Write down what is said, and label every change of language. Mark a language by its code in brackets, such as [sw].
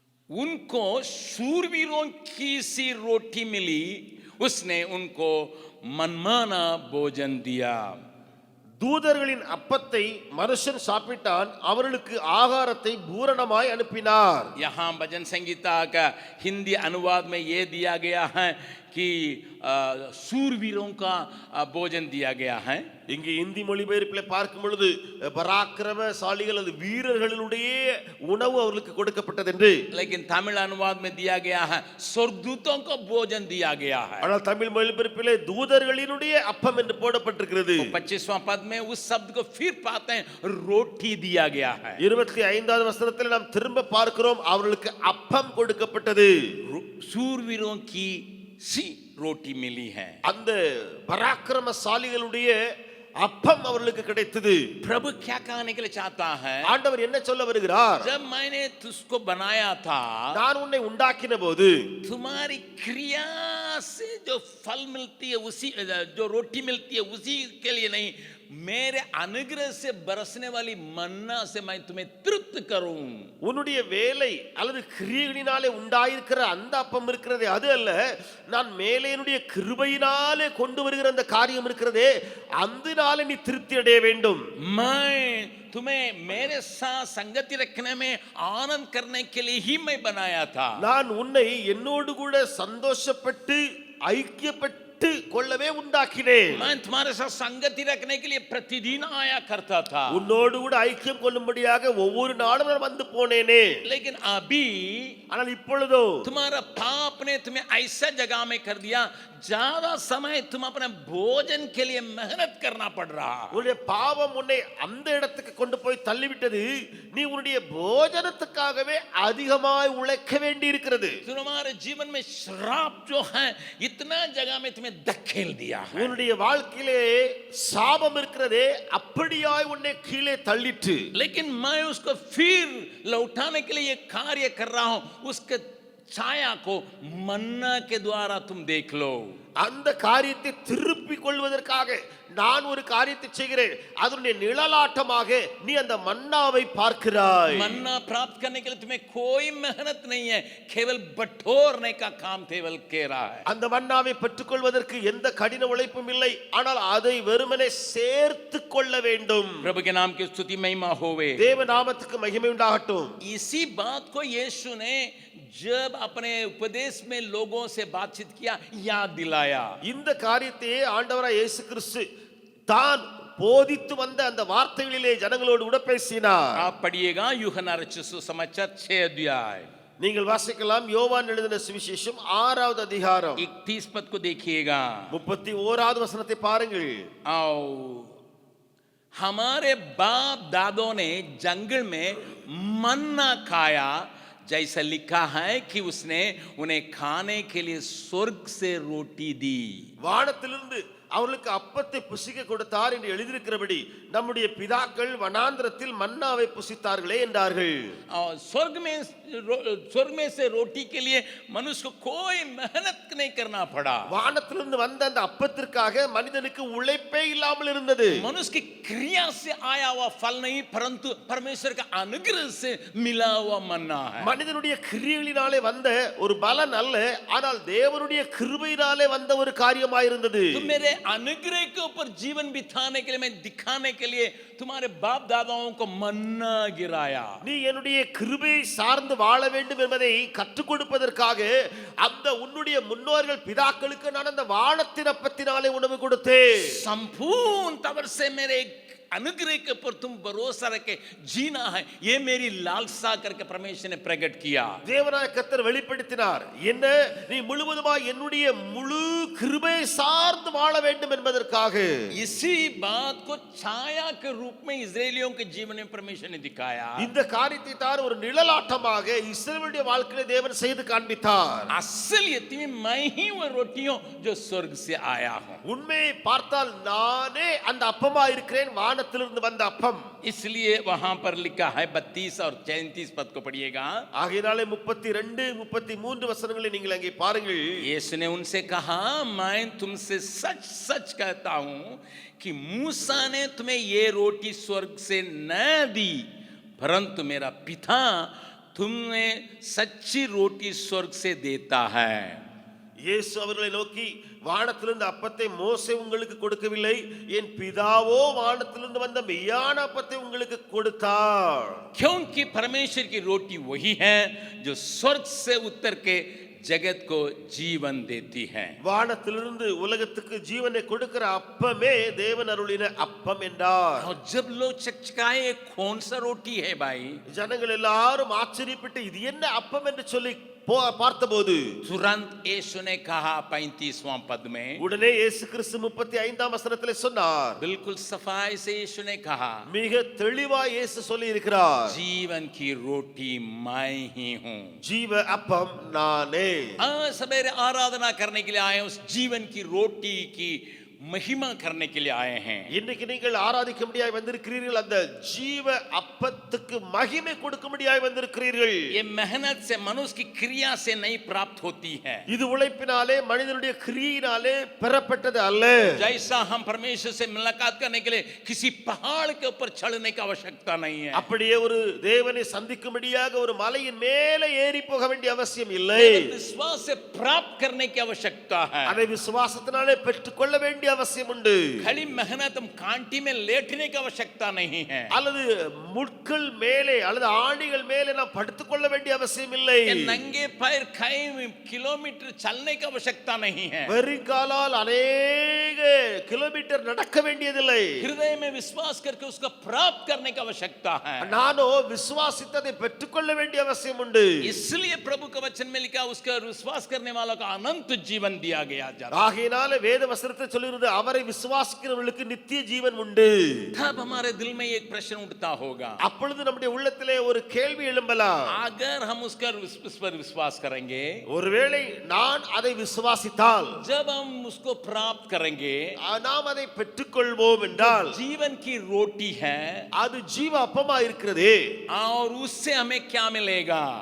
[hi] उनको शूरवीरों की सी रोटी मिली, उसने उनको मनमाना भोजन दिया। [ta] தூதர்களின் அப்பத்தை மனுஷன் சாப்பிட்டான், அவர்களுக்கு ஆகாரத்தை பூரணமாய் அனுப்பினார். [hi] यहाँ भजन संगीता का हिंदी अनुवाद में ये दिया गया है कि शूरवीरों का भोजन दिया गया है। [ta] இங்கே இந்தி மொழிபெயர்ப்பில் பார்க்கும் பொழுது பராக்கிரமசாலிகள் அது வீரர்களுடைய உணவு அவர்களுக்கு கொடுக்கப்பட்டது என்று, [hi] लेकिन तमिल अनुवाद में दिया गया है स्वर्गदूतों को भोजन दिया गया है। [ta] ஆனால் தமிழ் மொழிபெயர்ப்பிலே தூதர்களினுடைய அப்பம் என்று போடப்பட்டிருக்கிறது. [hi] 25वां पद में उस शब्द को फिर पाते हैं, रोटी दिया गया है। [ta] 25வது வசனத்தில் நாம் திரும்ப பார்க்கிறோம், அவர்களுக்கு அப்பம் கொடுக்கப்பட்டது. [hi] शूरवीरों की सी रोटी मिली है। [ta] அந்த பராக்கிரமசாலிகளுடைய அப்பம் அவர்களுக்கு கிடைத்தது. [hi] प्रभु क्या कहने के लिए चाहता है? [ta] ஆண்டவர் என்ன சொல்ல வருகிறார்? [hi] जब मैंने तुझको बनाया था, [ta] நான் உன்னை உண்டாக்கின போது [hi] तुम्हारी क्रिया से जो फल मिलती है, उसी जो रोटी मिलती है उसी के लिए नहीं, मेरे अनुग्रह से बरसने वाली मन्ना से मैं तुम्हें तृप्त करूं। [ta] உன்னுடைய வேலை அல்லது கிரியைகளினாலே உண்டாயிருக்கிற அந்த அப்பம் இருக்கிறதே அது அல்ல, நான் மேலே என்னுடைய கிருபையினாலே கொண்டு வருகிற அந்த காரியம் இருக்கிறதே அதனாலே நீ திருப்தி அடைய வேண்டும். [hi] मैं तुम्हें मेरे साथ संगति रखने में आनंद करने के लिए ही मैं बनाया था। [ta] நான் உன்னை என்னோடு கூட சந்தோஷப்பட்டு ஐக்கியப்பட்டு கொள்ளவே உண்டாக்கினேன். [hi] मैं तुम्हारे साथ संगति रखने के लिए प्रतिदिन आया करता था, [ta] உன்னோடு கூட ஐக்கியம் கொள்ளும்படியாக ஒவ்வொரு நாளும் நான் வந்து போனேனே. [hi] लेकिन अभी [ta] ஆனால் இப்பொழுதோ [hi] तुम्हारा पाप ने तुम्हें ऐसा जगह में कर दिया, ज्यादा समय तुम अपने भोजन के लिए मेहनत करना पड़ रहा। [ta] உன்னுடைய பாவம் உன்னை அந்த இடத்துக்கு கொண்டு போய் தள்ளிவிட்டது, நீ உன்னுடைய போஜனத்துக்காகவே அதிகமாய் உழைக்க வேண்டி இருக்கிறது. [hi] तुम्हारे जीवन में श्राप जो है इतना जगह में तुम्हें धकेल दिया है। [ta] உன்னுடைய வாழ்க்கையிலே சாபம் இருக்கிறதே அப்படியாய் உன்னை கீழே தள்ளிட்டு, [hi] लेकिन मैं उसको फिर लौटाने के लिए ये कार्य कर रहा हूं, उसके छाया को मन्ना के द्वारा तुम देख लो। [ta] அந்த காரியத்தை திருப்பிக் கொள்வதற்காக நான் ஒரு காரியத்தை செய்கிறேன், அதனுடைய நிழலாட்டமாக நீ அந்த மன்னாவை பார்க்கிறாய். [hi] मन्ना प्राप्त करने के लिए तुम्हें कोई मेहनत नहीं है, केवल बटोरने का काम केवल कर रहा है। [ta] அந்த மன்னாவை பெற்றுக்கொள்வதற்கு எந்த கடின உழைப்பும் இல்லை, ஆனால் அதை வெறுமனே சேர்த்து கொள்ள வேண்டும். [hi] प्रभु के नाम की स्तुति महिमा होवे। [ta] தேவ நாமத்துக்கு மகிமை உண்டாகட்டும். [hi] इसी बात को यीशु ने जब अपने उपदेश में लोगों से बातचीत किया याद दिलाया। [ta] இந்த காரியத்தையே ஆண்டவராய் இயேசு கிறிஸ்து தான் போதித்து வந்த அந்த வார்த்தைகளிலே ஜனங்களோடு கூட பேசினார். [hi] आप पढ़िएगा यूहन्ना रचित सुसमाचार 6 अध्याय, [ta] நீங்கள் வாசிக்கலாம் யோவான் எழுதின சுவிசேஷம் 6வது அதிகாரம் [hi] 31 पद को देखिएगा। [ta] 31வது வசனத்தை பாருங்கள். [hi] आओ, हमारे बाप दादों ने जंगल में मन्ना खाया, जैसा लिखा है कि उसने उन्हें खाने के लिए स्वर्ग से रोटी दी। [ta] வானத்திலிருந்து அவர்களுக்கு அப்பத்தை புசிக்க கொடுத்தார் என்று எழுதியிருக்கிறபடி நம்முடைய பிதாக்கள் வனாந்திரத்தில் மன்னாவை புசித்தார்களே என்றார்கள். [hi] और स्वर्ग में से रोटी के लिए मनुष्य को कोई मेहनत नहीं करना पड़ा। [ta] வானத்திலிருந்து வந்த அந்த அப்பத்திற்காக மனிதனுக்கு உழைப்பே இல்லாமல் இருந்தது. [hi] मनुष्य की क्रिया से आया हुआ फल नहीं, परंतु परमेश्वर का अनुग्रह से मिला हुआ मन्ना है। [ta] மனிதனுடைய கிரியைகளினாலே வந்த ஒரு பலன் அல்ல, ஆனால் தேவனுடைய கிருபையினாலே வந்த ஒரு காரியமாயிருந்தது. [hi] तो मेरे अनुग्रह के ऊपर जीवन बिताने के लिए, मैं दिखाने के लिए तुम्हारे बाप दादाओं को मन्ना गिराया। [ta] நீ என்னுடைய கிருபையை சார்ந்து வாழ வேண்டும் என்பதை கற்றுக் கொடுப்பதற்காக அந்த உன்னுடைய முன்னோர்கள் பிதாக்களுக்கு நான் அந்த வானத்தின் அப்பத்தினாலே உணவு கொடுத்தேன். [hi] संपूर्ण तवर से मेरे अनुग्रह के ऊपर तुम भरोसा रखे जीना है, ये मेरी लालसा करके परमेश्वर ने प्रकट किया। [ta] தேவனாய கர்த்தர் வெளிப்படுத்தினார், என்ன நீ முழுவதுமாய் என்னுடைய முழு கிருபையை சார்ந்து வாழ வேண்டும் என்பதற்காக. [hi] इसी बात को छाया के रूप में इस्राएलियों के जीवन में परमेश्वर ने दिखाया। [ta] இந்த காரியத்தை தான் ஒரு நிழலாட்டமாக இஸ்ரவேலுடைய வாழ்க்கையிலே தேவன் செய்து காண்பித்தார். [hi] असलियत में मैं ही वो रोटी हूं जो स्वर्ग से आया हूं। [ta] உண்மையை பார்த்தால் நானே அந்த அப்பமா இருக்கிறேன், வானத்திலிருந்து வந்த அப்பம். [hi] इसलिए वहां पर लिखा है 32 और 34 पद को पढ़िएगा। [ta] ஆகையாலே 32 33 வசனங்களை நீங்கள் அங்கே பாருங்கள். [hi] यीशु ने उनसे कहा, मैं तुमसे सच सच कहता हूं कि मूसा ने तुम्हें ये रोटी स्वर्ग से न दी, परंतु मेरा पिता तुम्हें सच्ची रोटी स्वर्ग से देता है। [ta] இயேசு அவர்களை நோக்கி, வானத்திலிருந்து அப்பத்தை மோசே உங்களுக்கு கொடுக்கவில்லை, என் பிதாவோ வானத்திலிருந்து வந்த மெய்யான அப்பத்தை உங்களுக்கு கொடுத்தார். [hi] क्योंकि परमेश्वर की रोटी वही है जो स्वर्ग से उतर के जगत को जीवन देती है। [ta] வானத்திலிருந்து உலகத்துக்கு ஜீவனை கொடுக்கிற அப்பமே தேவன் அருளின அப்பம் என்றார். [hi] और जब लोग चकचकाए कौन सा रोटी है भाई, [ta] ஜனங்கள் எல்லாரும் ஆச்சரியப்பட்டு இது என்ன அப்பம் என்று சொல்லி பார்த்தபோது [hi] तुरंत यीशु ने कहा 35वां पद में, [ta] உடனே இயேசு கிறிஸ்து 35ஆம் வசனத்திலே சொன்னார். [hi] बिल्कुल सफाई से यीशु ने कहा, [ta] மிக தெளிவாய் இயேசு சொல்லி இருக்கிறார், [hi] जीवन की रोटी मैं ही हूं। [ta] ஜீவ அப்பம் நானே. [hi] आज सवेरे आराधना करने के लिए आए, उस जीवन की रोटी की महिमा करने के लिए आए हैं। [ta] இன்னைக்கு நீங்கள் ஆராதிக்கும்படியாய் வந்திருக்கிறீர்கள், அந்த ஜீவ அப்பத்துக்கு மகிமை கொடுக்கும்படியாய் வந்திருக்கிறீர்கள். [hi] ये मेहनत से, मनुष्य की क्रिया से नहीं प्राप्त होती है। [ta] இது உழைப்பினாலே மனிதனுடைய கிரியையினாலே பெறப்பட்டது அல்ல. [hi] जैसा हम परमेश्वर से मुलाकात करने के लिए किसी पहाड़ के ऊपर चढ़ने की आवश्यकता नहीं है। [ta] அப்படியே ஒரு தேவனை சந்திக்கும்படியாக ஒரு மலையின் மேலே ஏறி போக வேண்டிய அவசியம் இல்லை. [hi] विश्वास से प्राप्त करने की आवश्यकता है। [ta] அதை விசுவாசத்தினாலே பெற்றுக்கொள்ள வேண்டிய அவசியம் உண்டு. [hi] खाली मेहनत हम कांटी में लेटने की आवश्यकता नहीं है। [ta] அல்லது முட்கள் மேலே அல்லது ஆணிகள் மேலே நாம் படுத்துக் கொள்ள வேண்டிய அவசியம் இல்லை. [hi] नंगे पैर कई किलोमीटर चलने की आवश्यकता नहीं है। [ta] வெறுங்காலால் अनेक கிலோமீட்டர் நடக்க வேண்டியதில்லை. [hi] हृदय में विश्वास करके उसका प्राप्त करने की आवश्यकता है। [ta] நானோ விசுவாசித்ததை பெற்றுக்கொள்ள வேண்டிய அவசியம் உண்டு. [hi] इसलिए प्रभु का वचन में लिखा, उसका विश्वास करने वालों का अनंत जीवन दिया गया जाता है। [ta] ஆகையினால வேத வசனத்தை சொல்லுகிறது, அவரை விசுவாசிக்கிறவர்களுக்கு நித்திய ஜீவன் உண்டு. [hi] तब हमारे दिल में एक प्रश्न उठता होगा, [ta] அப்பொழுது நம்முடைய உள்ளத்திலே ஒரு கேள்வி எழும்பலாம். [hi] अगर हम उसका उस पर विश्वास करेंगे, [ta] ஒருவேளை நான் அதை விசுவாசித்தால், [hi] जब हम उसको प्राप्त करेंगे, [ta] நாம் அதை பெற்றுக்கொள்வோம் என்றால், [hi] जीवन की रोटी है [ta] அது ஜீவ அப்பமா இருக்கிறது. [hi] और उससे हमें क्या मिलेगा?